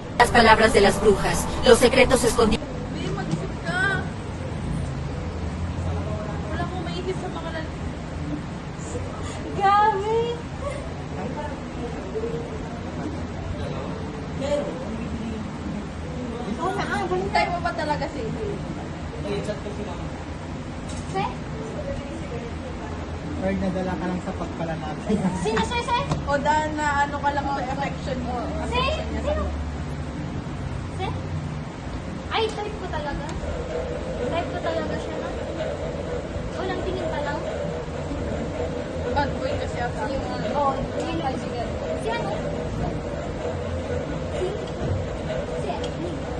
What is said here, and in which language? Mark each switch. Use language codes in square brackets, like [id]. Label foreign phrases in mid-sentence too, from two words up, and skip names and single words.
[es] palabras de las brujas, los secretos escondidos. [tl] Babe, mag-isip ka. Wala mo maisip sa mga Gabi! Hintay mo ba talaga si I-chat ko si mama. Se? Or nadala ka lang sa pagpala natin. Sino, se? O dahil na ano ka lang sa affection mo. Se? Sino? Se? Ay, type ko talaga. Type ko talaga siya na. Walang tingin pa lang. [en] Bad boy [tl] kasi ata. Oh, yun lang. Si ano? Si Emily.